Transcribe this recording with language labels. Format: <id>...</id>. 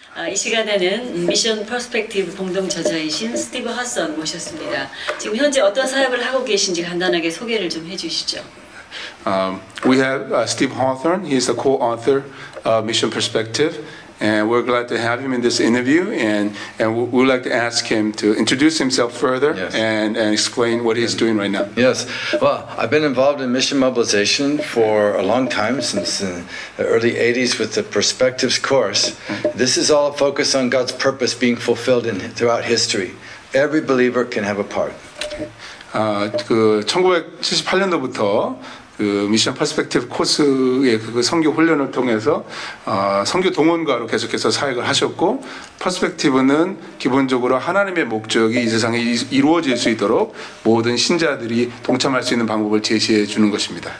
<ko>이 시간에는 미션 퍼스펙티브 공동 저자이신 스티브 하선 모셨습니다. 지금 현재 어떤 사역을 하고 계신지 간단하게 소개를 좀 해주시죠.</ko> <en>We have Steve Hawthorne. He is the co-author of Mission Perspective, and we're glad to have him in this interview. And we would like to ask him to introduce himself further. Yes. and explain what he's doing right now. Yes, well, I've been involved in mission mobilization for a long time, since the early 80s with the Perspectives course. This is all a focus on God's purpose being fulfilled throughout history. Every believer can have a part.</en> <ko>그 1978년도부터 그 미션 퍼스펙티브 코스의 그 선교 훈련을 통해서 선교 동원가로 계속해서 사역을 하셨고, 퍼스펙티브는 기본적으로 하나님의 목적이 이 세상에 이루어질 수 있도록 모든 신자들이 동참할 수 있는 방법을 제시해 주는 것입니다.</ko>